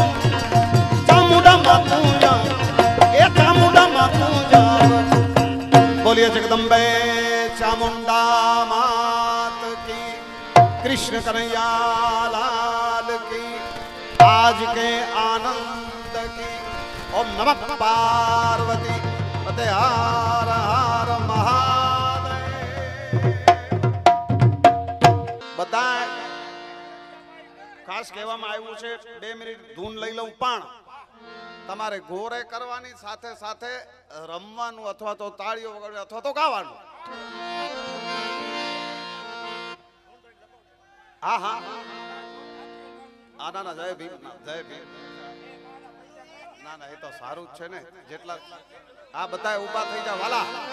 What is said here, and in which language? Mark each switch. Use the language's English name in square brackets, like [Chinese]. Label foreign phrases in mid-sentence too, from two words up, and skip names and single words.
[Hindi] जा ए चामुंडा मातू जा बोलिए जगदम्बे चामुंडा मात की कृष्ण कन्हैया लाल की आज के आनंद की ओम नमः पार्वती पते हर हर महादेव बताए [Gujarati] खास કહેવામાં આવ્યું છે 2 મિનિટ ધૂન લઈ લઉં પણ તમારે ઘોરે કરવાની સાથે સાથે રમવાનું અથવા તો તાળીઓ વગાડવી અથવા તો ગાવાનું હા હા ના ના જય ભીમ જય ભીમ ના ના એ તો સારું જ છે ને જેટલા આ બધા ઊભા થઈ જા વાલા